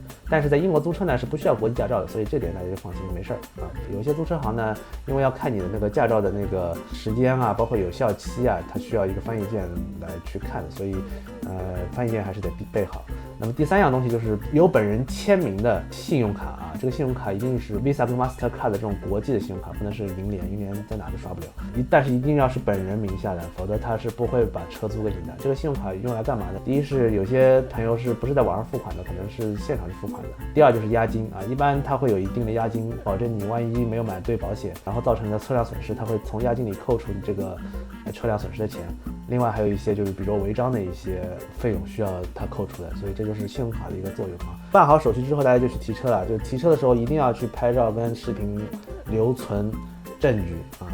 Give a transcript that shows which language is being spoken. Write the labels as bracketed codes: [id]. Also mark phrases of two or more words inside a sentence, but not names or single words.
[zh] 但是在英國租車呢是不需要國際駕照的，所以這點大家就放心，沒事兒啊。有些租車行呢，因為要看你的那個駕照的那個時間啊，包括有效期啊，它需要一個翻譯件來去看，所以翻譯件還是得備好。那麼第三樣東西就是有本人簽名的信用卡啊，這個信用卡一定是 Visa 跟 Mastercard 的這種國際的信用卡，不能是銀聯，銀聯在哪都刷不了。但是一定要是本人名下的，否則他是不會把車租給你的。這個信用卡用來幹嘛呢？第一是有些朋友是不是在網上付款的，可能是現場去付款的。第二就是押金啊，一般他會有一定的押金，保證你萬一沒有買對保險，然後造成的車輛損失，他會從押金裡扣除你這個車輛損失的錢。另外還有一些就是比如違章的一些費用需要他扣除的，所以這就是信用卡的一個作用啊。辦好手續之後，大家就去提車了。就提車的時候一定要去拍照跟視頻留存證據啊。